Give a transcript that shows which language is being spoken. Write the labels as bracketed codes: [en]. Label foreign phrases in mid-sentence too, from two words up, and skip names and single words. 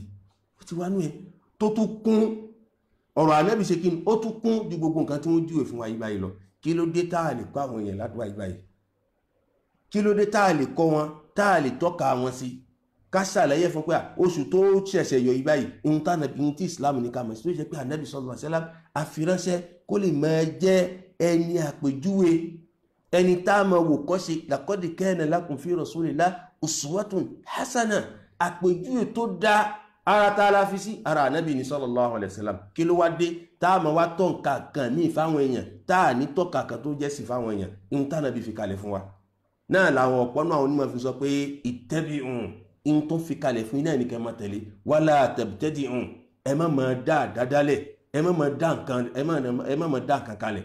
[yo] ó ti wà ní ẹ tó tún kún ọ̀rọ̀ ànábì, ṣe kí ni ó tún kún ju gbogbo nǹkan tí wọ́n júwe fún wa yìí báyìí lọ. kí ló dé tá a lè kọ́ àwọn èèyàn ládùúgbà yìí báyìí? kí ló dé tá a lè kọ́ wọn, tá a lè tọ́ka wọn sí, ká ṣàlàyé fún pé oṣù tó ṣẹ̀ṣẹ̀ yọ yìí báyìí ohun tí Islam ní ká mọ̀ sí, tó jẹ́ pé Ànábì [ar] صلى الله عليه وسلم [yo] àfiránṣẹ́ kó lè máa jẹ́ ẹni àpèjúwe, ẹni tá a máa wò kọ́ ṣe. [ar] لقد كان لكم في رسول الله أسوة حسنة, [yo] àpèjúwe tó dá ara tá a la fi sí ara Ànábì ní [ar] صلى الله عليه وسلم. [yo] kí ló wá dé tá a máa wá tọ́ nǹkan kan ní ìfáwọn èèyàn, tá a ní tọ́ka kan tó jẹ́ sí fáwọn èèyàn, ohun tá Ànábì fi kalẹ̀ fún wa náà làwọn ọ̀pọ̀ náà onímọ̀ fi sọ pé ittabi'un, in tó fi kalẹ̀ fún iná ẹnìkan máa tẹ̀lé, [ar] ولا تبتدعوا, [yo] ẹ má máa dá àdádálẹ̀, ẹ má máa dá nǹkan kalẹ̀.